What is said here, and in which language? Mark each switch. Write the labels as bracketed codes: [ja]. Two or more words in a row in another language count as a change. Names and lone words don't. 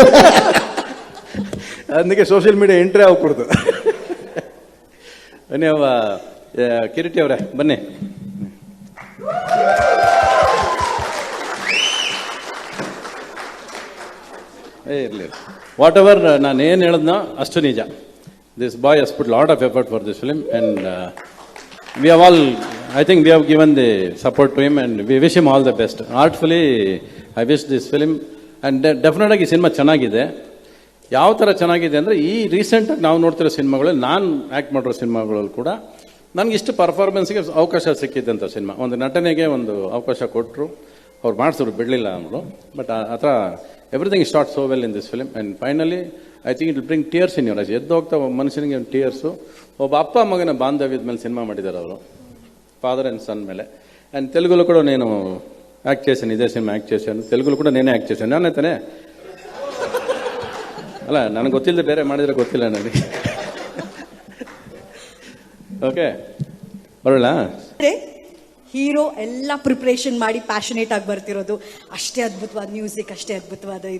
[kn] అందుకే [en] social media entry [kn] ಆಗ್ಬಿಡ್ತು. ನೀವು ಕಿರೀಟಿ ಅವರೇ ಬನ್ನಿ. ಇರಲಿ, [en] what ever [kn] ನಾನು ಏನು ಹೇಳಿದ್ನೋ ಅಷ್ಟು ನಿಜ. [en] This boy has put lot of effort for this film and we have all, I think we have given the support to him and we wish him all the best. Artfully I wish this film, and definitely [kn] ಈ ಸಿನಿಮಾ ಚೆನ್ನಾಗಿದೆ. ಯಾವ ಥರ ಚೆನ್ನಾಗಿದೆ ಅಂದರೆ, ಈ ರೀಸೆಂಟಾಗಿ ನಾವು ನೋಡ್ತಿರೋ ಸಿನಿಮಾಗಳಲ್ಲಿ, ನಾನು ಆ್ಯಕ್ಟ್ ಮಾಡಿರೋ ಸಿನಿಮಾಗಳಲ್ಲಿ ಕೂಡ ನನಗೆ ಇಷ್ಟು ಪರ್ಫಾರ್ಮೆನ್ಸ್ಗೆ ಅವಕಾಶ ಸಿಕ್ಕಿದ್ದಂಥ ಸಿನಿಮಾ. ಒಂದು ನಟನೆಗೆ ಒಂದು ಅವಕಾಶ ಕೊಟ್ಟರು, ಅವ್ರು ಮಾಡಿಸಿದ್ರು, ಬಿಡಲಿಲ್ಲ ಅಂದರು. [en] ಬಟ್ [kn] ಆ ಥರ [en] everything start so well in this film and finally I think it will bring tears in your eyes. [kn] ಎದ್ದು ಹೋಗ್ತಾ ಮನುಷ್ಯನಿಗೆ ಟೀಯರ್ಸು. ಒಬ್ಬ ಅಪ್ಪ ಮಗನ ಬಾಂಧವ್ಯದ ಮೇಲೆ ಸಿನಿಮಾ ಮಾಡಿದ್ದಾರೆ ಅವರು, [en] father and son [kn] ಮೇಲೆ. [te] ಆ್ಯಂಡ್ ತೆಲುಗುಲು ಕೂಡ నేను యాక్ట్ చేశాను, ఇదే సినిమా యాక్ట్ చేశాను. తెలుగులో కూడా నేనే యాక్ట్ చేశాను. [kn] ನಾನೇ ತಾನೇ? ಅಲ್ಲ, ನನಗೆ ಗೊತ್ತಿಲ್ಲದೆ ಬೇರೆ ಮಾಡಿದರೆ ಗೊತ್ತಿಲ್ಲ ನನಗೆ. ಓಕೆ, ಬರೋಣ. ಹೀರೋ ಎಲ್ಲ ಪ್ರಿಪ್ರೇಷನ್ ಮಾಡಿ ಪ್ಯಾಷನೇಟ್ ಆಗಿ ಬರ್ತಿರೋದು, ಅಷ್ಟೇ ಅದ್ಭುತವಾದ ಮ್ಯೂಸಿಕ್, ಅಷ್ಟೇ ಅದ್ಭುತವಾದ ಇದು.